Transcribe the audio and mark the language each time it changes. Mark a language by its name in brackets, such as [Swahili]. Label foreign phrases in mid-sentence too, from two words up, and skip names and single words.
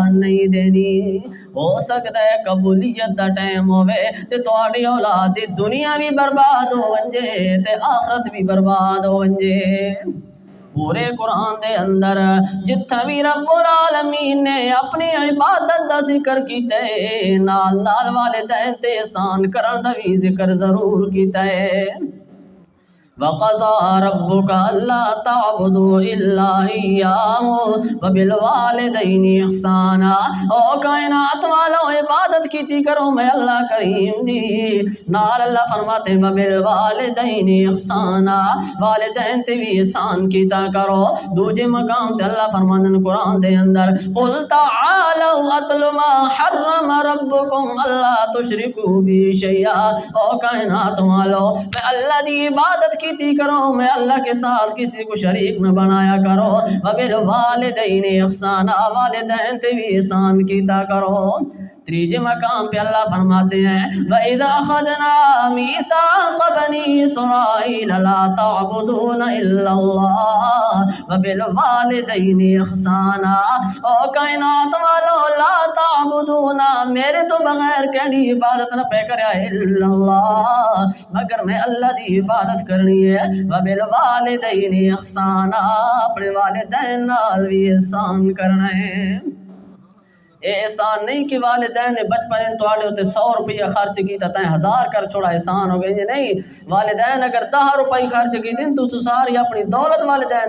[Saraiki] نہیں دینی ہو سکتا ہے قبولیت دا ٹائم ہوئے تے تواڈی اولاد دی دنیا بھی برباد ہو ونجے تے آخرت بھی برباد ہو ونجے پورے قرآن دے اندر جتھا بھی رب العالمین نے اپنی عبادت دا ذکر کیتا ہے نال والدین تے احسان کرن دا بھی ذکر ضرور کیتا ہے [Arabic] وَقَضَىٰ رَبُّكَ أَلَّا تَعْبُدُوا إِلَّا إِيَّاهُ وَبِالْوَالِدَيْنِ إِحْسَانًا [Saraiki] او کائنات والو عبادت کیتی کرو میں اللہ کریم دی نال اللہ فرماتے [Arabic] وَبِالْوَالِدَيْنِ إِحْسَانًا [Saraiki] والدین تے بھی احسان کیتا کرو دوجے مقام تے اللہ فرماندن قرآن دے اندر [Arabic] قُلْ تَعَالَوْا أَتْلُ مَا حَرَّمَ رَبُّكُمْ أَلَّا تُشْرِكُوا بِهِ شَيْئًا [Saraiki] او کائنات والو میں اللہ دی عبادت کیتی کرو [Urdu] میں اللہ کے ساتھ کسی کو شریک نہ بنایا کرو [Arabic] وبالوالدین احسانا [Saraiki] والدین تے بھی احسان کیتا کرو تیجے مقام پہ اللہ فرماتے ہیں [Arabic] وَإِذَا أَخَذْنَا مِيثَاقَ بَنِي إِسْرَائِيلَ لَا تَعْبُدُونَ إِلَّا اللَّهَ وَبِالْوَالِدَيْنِ إِحْسَانًا [Saraiki] او کائنات والو [Arabic] لا تعبدون [Saraiki] میرے تو بغیر کہنی عبادت نہ پہ کریا [Arabic] الا اللہ [Saraiki] مگر میں اللہ دی عبادت کرنی ہے [Arabic] وَبِالْوَالِدَيْنِ إِحْسَانًا [Saraiki] اپنے والدین نال بھی احسان کرنا ہے احسان نہیں کہ والدین نے بچپن تواڈے ہوتے 100 روپیہ خرچ کیتا تائیں 1000 کر چھوڑا احسان ہو گئے یہ نہیں والدین اگر 10 روپے خرچ کیتے تو ساری اپنی دولت والدین